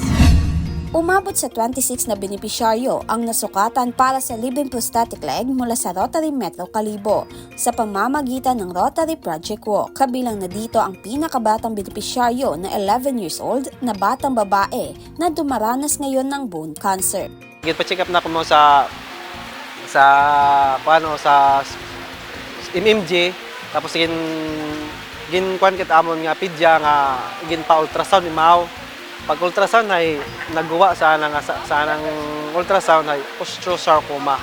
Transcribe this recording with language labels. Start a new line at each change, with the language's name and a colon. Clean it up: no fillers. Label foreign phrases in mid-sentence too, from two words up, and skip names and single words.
Filipino: Umabot sa 26 na benepisyaryo ang nasukatan para sa libreng prosthetic leg mula sa Rotary Metro Kalibo sa pamamagitan ng Rotary Project Walk. Kabilang na dito ang pinakabatang benepisyaryo na
English: 11 years old
Filipino: na batang babae na dumaranas ngayon ng bone cancer.
Hiligaynon: Pa-check up na ko mo sa MMG, tapos kuan kita amon nga pidya nga gin pa ultrasound imaw. Pag ultrasound ay nagguwa sa nang ultrasound ay osteosarcoma.